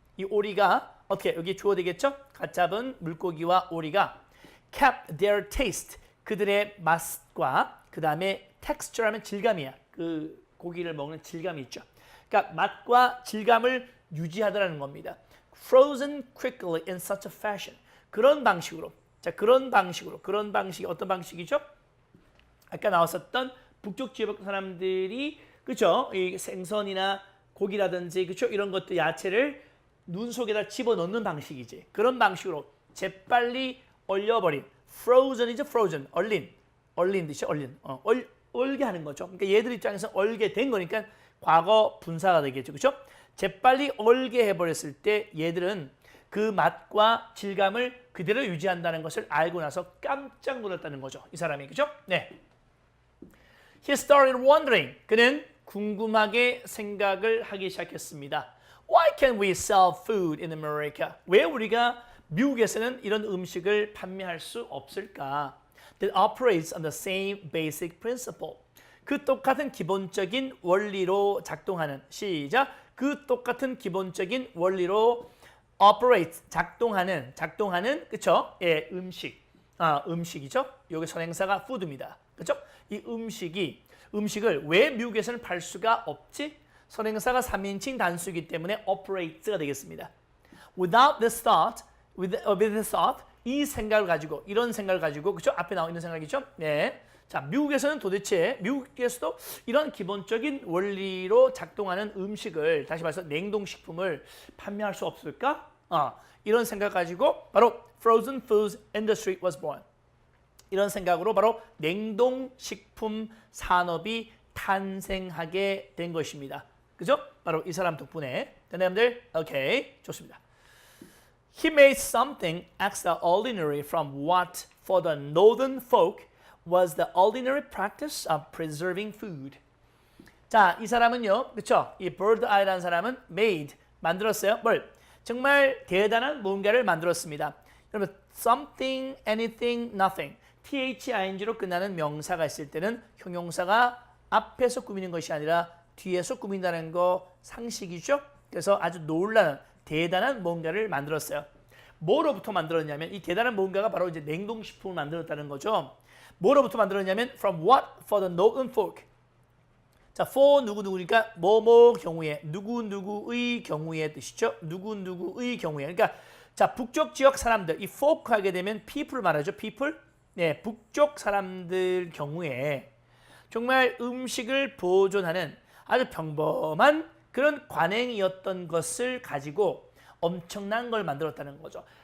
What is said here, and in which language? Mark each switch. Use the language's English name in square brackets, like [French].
[Korean] 이 오리가 어떻게 여기 주어 되겠죠? 갓 잡은 물고기와 오리가 [English] kept their taste. [Korean] 그들의 맛과 그 다음에 texture하면 질감이야. 그 고기를 먹는 질감이 있죠. 그러니까 맛과 질감을 유지하더라는 겁니다. [English] Frozen quickly in such a fashion. [Korean] 그런 방식으로. 자, 그런 방식이 어떤 방식이죠? 아까 나왔었던 북쪽 지역 사람들이 그렇죠? 이 생선이나 고기라든지 그렇죠? 이런 것들 야채를 눈 속에다 집어넣는 방식이지. 그런 방식으로 재빨리 얼려버린 frozen이죠, frozen. 얼린 듯이 얼게 하는 거죠. 그러니까 얘들 입장에서 얼게 된 거니까 과거 분사가 되겠죠. 그렇죠? 재빨리 얼게 해버렸을 때 얘들은 그 맛과 질감을 그대로 유지한다는 것을 알고 나서 깜짝 놀랐다는 거죠. 이 사람이. 그죠? 네. [English] He started wondering. [Korean] 그는 궁금하게 생각을 하기 시작했습니다. [English] Why can't we sell food in America? [Korean] 왜 우리가 미국에서는 이런 음식을 판매할 수 없을까? [English] That operates on the same basic principle. [Korean] 그 똑같은 기본적인 원리로 작동하는 시작. 그 똑같은 기본적인 원리로 operate 작동하는 그쵸? 예, 음식이죠. 여기 선행사가 food입니다. 그쵸? 이 음식을 왜 미국에서는 팔 수가 없지? 선행사가 3인칭 단수이기 때문에 operate가 되겠습니다. [English] Without this thought, with the thought, [Korean] 이 생각을 가지고, 이런 생각을 가지고, 그죠? 앞에 나와 있는 생각이죠? 네. 자, 미국에서는 도대체, 미국에서도 이런 기본적인 원리로 작동하는 음식을, 다시 말해서 냉동식품을 판매할 수 없을까? 이런 생각 가지고 바로 [English] Frozen Foods Industry was born. [Korean] 이런 생각으로 바로 냉동식품 산업이 탄생하게 된 것입니다. 그죠? 바로 이 사람 덕분에. 여러분들, 오케이, 좋습니다. [English] He made something extraordinary from what for the northern folk was the ordinary practice of preserving food. [Korean] 자, 이 사람은요, 그렇죠? 이 bird eye라는 사람은 made, 만들었어요. 뭘? 정말 대단한 뭔가를 만들었습니다. [English] 여러분, something, anything, nothing. [Korean] thing로 끝나는 명사가 있을 때는 형용사가 앞에서 꾸미는 것이 아니라 뒤에서 꾸민다는 거 상식이죠. 그래서 아주 놀라운 대단한 뭔가를 만들었어요. 뭐로부터 만들었냐면 이 대단한 뭔가가 바로 이제 냉동식품을 만들었다는 거죠. 뭐로부터 만들었냐면 [English] from what for the northern folk. [Korean] 자, for 누구누구니까 뭐뭐 경우에, 누구누구의 경우에 뜻이죠. 누구누구의 경우에. 그러니까 자, 북쪽 지역 사람들, 이 folk 하게 되면 people 말하죠. [English] people. [Korean] 네, 북쪽 사람들 경우에 정말 음식을 보존하는 아주 평범한 그런 관행이었던 것을 가지고 엄청난 걸 만들었다는 거죠.